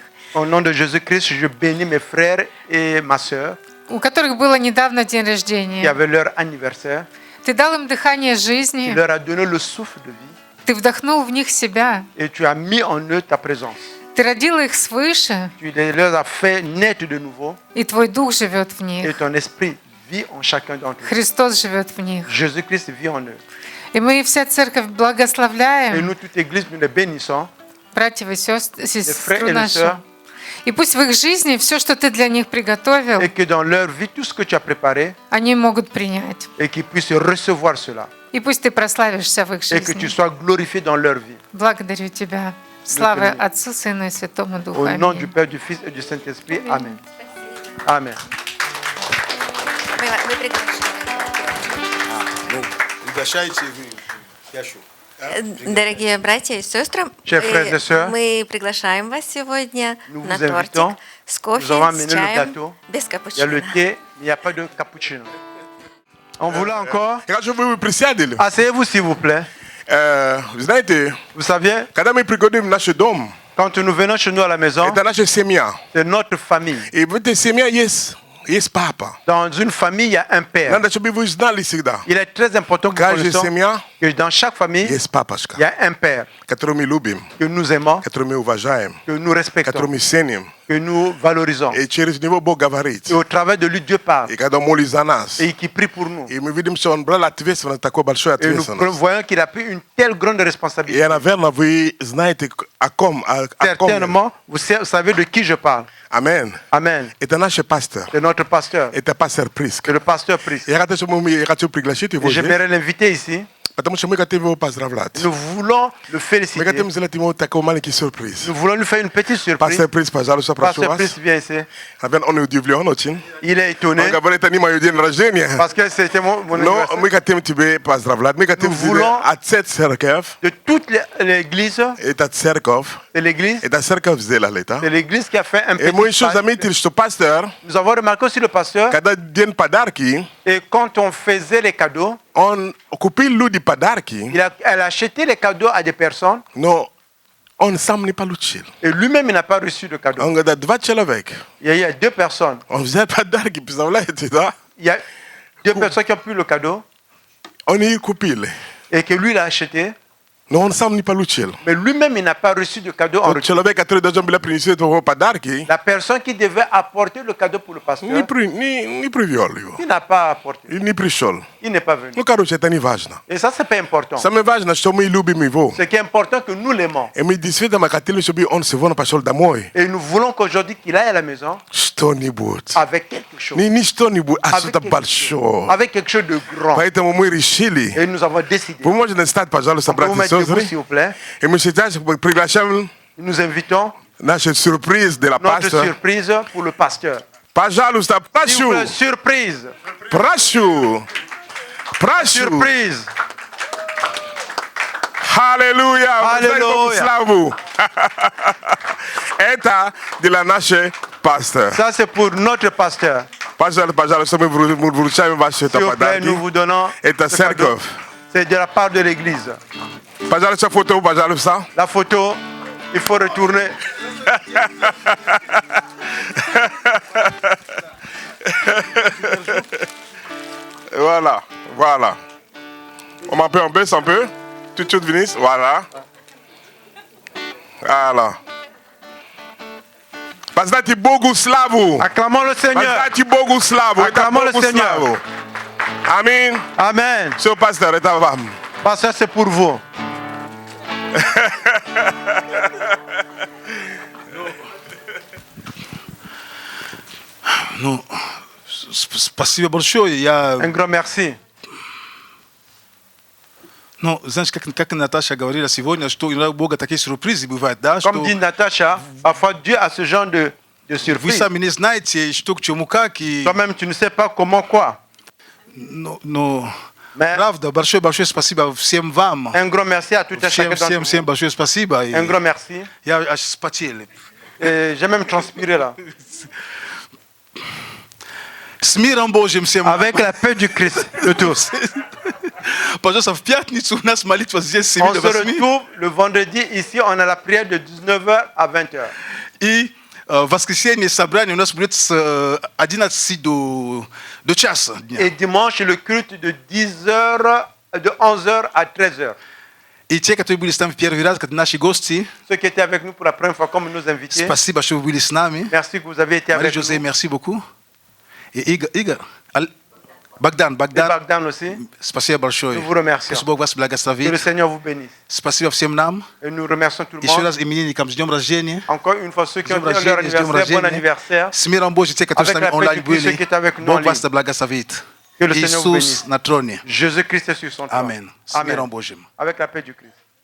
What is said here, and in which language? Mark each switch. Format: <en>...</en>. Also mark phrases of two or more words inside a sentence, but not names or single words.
<fr>Au nom de Jésus-Christ, je bénis mes frères et ma sœur</fr> <ru>у которых было недавно день</ru> <fr>qui</fr> <ru>рождения.</ru> <fr>avaient leur anniversaire.</fr> <ru>Ты дал им дыхание</ru> <fr>Tu</fr> <ru>жизни,</ru> <fr>leur as donné le souffle de vie</fr> <ru>Ты вдохнул в них себя,</ru> <fr>et tu as mis en eux ta présence.</fr> <ru>Ты родил их свыше,</ru> <fr>Tu les as fait naître de nouveau</fr> <ru>и Твой Дух живет в</ru> <fr>et</fr> <ru>них.</ru> <fr>ton esprit vit en chacun d'entre eux.</fr> <ru>Христос живет в них.</ru> <fr>Jésus-Christ vit en eux.</fr> <ru>И мы вся церковь</ru> <fr>Et</fr> <ru>благословляем</ru> <fr>nous, toute Église, nous les bénissons,</fr> <ru>братьев и</ru> <fr>les</fr> <ru>сестру</ru> <fr>frères et les</fr> <ru>нашу.</ru> <fr>sœurs,</fr> <ru>И пусть в их жизни все, что Ты для них приготовил,</ru> <fr>et que dans leur vie, tout ce que tu as préparé,</fr> <ru>они могут принять.</ru> <fr>et qu'ils puissent recevoir cela,</fr> <ru>И пусть Ты прославишься в их</ru> <fr>et que tu</fr> <ru>жизни.</ru> <fr>sois glorifié dans leur vie.</fr> <ru>Благодарю Тебя. Слава Аминь. Отцу, Сыну и Святому Духу.</ru> <fr>Au nom du</fr> <ru>Аминь.</ru> <fr>Père, du Fils et du Saint-Esprit. Amen. Amen.</fr> <ru>Мы приглашаем. Приглашайте Яшу. Дорогие братья и сестры,</ru> <fr>Chers frères et sœurs,</fr> <ru>мы приглашаем вас сегодня</ru> <fr>nous</fr> <ru>на</ru> <fr>vous invitons.</fr> <ru>тортик с</ru> <fr>Nous avons</fr> <ru>кофе,</ru> <fr>amené</fr> <ru>с</ru> <fr>le</fr> <ru>чаем,</ru> <fr>gâteau.</fr> <ru>без</ru> <fr>Il y a le</fr> <ru>капучино.</ru> <fr>thé, mais il n'y a pas de cappuccino. On voulait encore.</fr> <ru>Хочу вы присядели.</ru> <fr>Asseyez-vous, s'il vous plaît.</fr> <ru>Знаете,</ru> <fr>Vous saviez,</fr> <ru>когда мы приходим в наш дом,</ru> <fr>quand nous venons chez nous à la maison,</fr> <ru>это наша семья.</ru> <fr>c'est notre famille.</fr> <ru>И в этой семье есть папа.</ru> <fr>Dans une famille, il y a un père.</fr> <ru>Надо, чтобы вы знали всегда.</ru> <fr>Il est très important que nous</fr> <ru>Каждая</ru> <fr>connaissions</fr> <ru>семья</ru> <fr>que dans chaque famille,</fr> <ru>есть</ru> <fr>il</fr> <ru>папочка,</ru> <fr>y a un père</fr> <ru>который мы любим,</ru> <fr>que nous aimons,</fr> <ru>который мы уважаем,</ru> <fr>que nous</fr> <ru>который</ru> <fr>respectons,</fr> <ru>мы ценим.</ru> <fr>que nous valorisons.</fr> <ru>И через него Бог говорит.</ru> <fr>Et au travers de lui, Dieu parle</fr> <ru>И когда молится за нас,</ru> <fr>et qui prie pour nous.</fr> <ru>и мы видим, что он брал ответственность, такую большую</ru> <fr>Et nous</fr> <ru>ответственность.</ru> <fr>voyons qu'il a pris une telle grande</fr> <ru>И,</ru> <fr>responsabilité.</fr> <ru>наверное, вы знаете, о ком.</ru> <fr>Certainement, vous savez de qui je parle. Amen. Amen.</fr> <ru>Это наш пастор.</ru> <fr>C'est notre pasteur.</fr> <ru>Это пастор Приск.</ru> <fr>C'est le pasteur Priest.</fr> <ru>Я хочу пригласить его</ru> <fr>Et</fr> <ru>здесь,</ru> <fr>j'aimerais l'inviter ici.</fr> <ru>потому что мы хотим его поздравлять.</ru> <fr>Nous voulons le</fr> <ru>Мы</ru> <fr>féliciter.</fr> <ru>хотим сделать ему такой маленький сюрприз.</ru> <fr>Nous voulons lui faire une petite surprise.</fr> <ru>Пастор Приск, пожалуйста, прошу</ru> <fr>Pasteur</fr> <ru>вас.</ru> <fr>Priest vient ici.</fr> <ru>Наверное, он удивлен очень.</ru> <fr>Il est étonné</fr> <ru>Он говорит, это не мое день рождения.</ru> <fr>parce que c'était mon</fr> <ru>Но</ru> <fr>anniversaire.</fr> <ru>мы хотим тебя поздравлять. Мы хотим</ru> <fr>Nous voulons-</fr> <ru>от церковь.</ru> <fr>De toute l'église,</fr> <ru>Это церковь.</ru> <fr>c'est l'église.</fr> <ru>Это церковь сделала это.</ru> <fr>C'est l'église qui a fait un</fr> <ru>И мы</ru> <fr>petit</fr> <ru>еще</ru> <fr>pas.</fr> <ru>заметили, что пастор,</ru> <fr>Nous avons remarqué aussi le pasteur.</fr> <ru>когда день подарки,</ru> <fr>Et quand on faisait les cadeaux,</fr> <ru>купили ди подарки.</ru> <fr>Elle achetait les cadeaux à des personnes.</fr> <ru>Но, он сам не получил.</ru> <fr>Et lui-même, il n'a pas reçu de cadeau.</fr> <ru>Он гада два человек.</ru> <fr>Il y a deux personnes. On faisait padarki, puis ça voulait être ça. Il y a deux personnes qui ont pris le cadeau.</fr> <ru>Он и купили.</ru> <fr>Et que lui, il a acheté.</fr> <ru>Но, он сам не получил.</ru> <fr>Mais lui-même, il n'a pas reçu de cadeau en retour.</fr> <ru>Человек, который должен был принести этого подарки.</ru> <fr>La personne qui devait apporter le cadeau pour le pasteur,</fr> <ru>Не привел его.</ru> <fr>il n'a pas apporté.</fr> <ru>И не пришел.</ru> <fr>Il n'est pas venu.</fr> <ru>Ну, короче, это не важно.</ru> <fr>Et ça, c'est pas important.</fr> <ru>Самое важное, что мы любим его.</ru> <fr>Ce qui est important, que nous l'aimons.</fr> <ru>И мы действительно хотели, чтобы он сегодня пошел домой.</ru> <fr>Et nous voulons qu'aujourd'hui, qu'il aille à la maison</fr> <ru>Что-нибудь.</ru> <fr>avec quelque chose.</fr> <ru>Не что-нибудь, а</ru> <fr>Avec</fr> <ru>что-то</ru> <fr>quelque</fr> <ru>большое.</ru> <fr>Avec quelque chose de grand.</fr> <ru>Поэтому мы решили.</ru> <fr>Et nous avons décidé.</fr> <ru>Вы можете стать, пожалуйста,</ru> <fr>On peut vous</fr> <ru>братья и</ru> <fr>mettre debout,</fr> <ru>сестры.</ru> <fr>s'il vous plaît.</fr> <ru>И мы сейчас приглашаем</ru> <fr>Nous invitons</fr> <ru>нашу сюрприз</ru> <fr>de la notre pasteur. surprise pour le pasteur.</fr> <ru>Пожалуйста,</ru> <fr>S'il vous</fr> <ru>прошу.</ru> <fr>plaît, surprise.</fr> <ru>Прошу. Прошу.</ru> <fr>Surprise.</fr> <ru>Аллилуйя. Аллилуйя. Славу. Это для нашей пастора.</ru> <fr>Ça, c'est pour notre pasteur.</fr> <ru>Пожалуйста, мы вручаем ваши</ru> <fr>S'il vous plaît,</fr> <ru>подарки.</ru> <fr>nous vous donnons</fr> <ru>Это</ru> <fr>ce cadeau.</fr> <ru>церковь.</ru> <fr>C'est de la part de l'église.</fr> <ru>Пожалуйста, фото, пожалуйста.</ru> <fr>La photo, il faut retourner. Voilà, voilà. On baisse un peu. Tout de suite, Vinicius. Voilà.</fr> <ru>Voilà. Паздати Богуславу.</ru> <fr>Acclamons le Seigneur.</fr> <ru>Паздати Богуславу.</ru> <fr>Acclamons le Seigneur. Amen. Amen. So, pasteur, et ta femme. Pasteur, c'est pour vous.</fr> <ru>Ну, спасибо большое.</ru> <fr>Un grand merci.</fr> <ru>Ну, знаешь, как Наташа говорила сегодня, что иногда у Бога такие сюрпризы бывают, да?</ru> <fr>Comme dit Natacha, parfois Dieu a ce genre de</fr> <ru>Вы</ru> <fr>surprise.</fr> <ru>сами не знаете, что к чему, как.</ru> <fr>Toi-même, tu ne sais pas comment, quoi.</fr> <ru>Но</ru> <fr>Mais</fr> <ru>правда, большое спасибо всем вам.</ru> <fr>un grand merci à tout un chacun d'entre</fr> <ru>Всем</ru> <fr>vous.</fr> <ru>большое спасибо.</ru> <fr>Un grand merci.</fr> <ru>Я аж вспотел.</ru> <fr>Et j'ai même transpiré là.</fr> <ru>С миром Божьим всем.</ru> <fr>Avec la paix du Christ, de tous.</fr> <ru>Пожалуйста, в пятницу у нас молитва здесь с 7</ru> <fr>On</fr> <ru>до</ru> <fr>se</fr> <ru>8.</ru> <fr>retrouve le vendredi. Ici, on a la prière de 19h à 20h.</fr> <ru>И в воскресенье собрание у нас будет с 11 до часа дня.</ru> <fr>Et dimanche, le culte de 10h, de 11h à 13h.</fr> <ru>И те, которые были с нами в первый раз, как наши гости,</ru> <fr>Ceux qui étaient avec nous pour la première fois, comme nos invités,</fr> <ru>спасибо, что вы были с нами.</ru> <fr>merci que vous avez été avec Marie-José, nous. merci beaucoup.</fr> <ru>И Игорь, Богдан,</ru> <fr>Et Bagdan aussi.</fr> <ru>спасибо большое.</ru> <fr>Nous vous remercions.</fr> <ru>Пусть Бог вас</ru> <fr>Que</fr> <ru>благословит.</ru> <fr>le Seigneur vous bénisse.</fr> <ru>Спасибо всем нам.</ru> <fr>Et nous remercions tout le</fr> <ru>Еще</ru> <fr>monde.</fr> <ru>раз именинникам с днем рождения.</ru> <fr>Encore une fois, ceux qui</fr> <ru>С</ru> <fr>ont</fr> <ru>днем</ru> <fr>fait leur</fr> <ru>рождения, с днем</ru> <fr>anniversaire, bon</fr> <ru>рождения.</ru> <fr>anniversaire.</fr> <ru>С миром Божьим, те, которые с</ru> <fr>Avec</fr> <ru>нами</ru> <fr>la paix</fr> <ru>онлайн</ru> <fr>du Christ, ceux</fr> <ru>были.</ru> <fr>qui étaient avec nous en</fr> <ru>Бог вас</ru> <fr>ligne.</fr> <ru>да благословит.</ru> <fr>Que le Seigneur vous</fr> <ru>Иисус</ru> <fr>bénisse.</fr> <ru>на троне.</ru> <fr>Jésus-Christ est sur son trône.</fr> <ru>Amen. С миром Божьим.</ru> <fr>Avec la paix du Christ.</fr>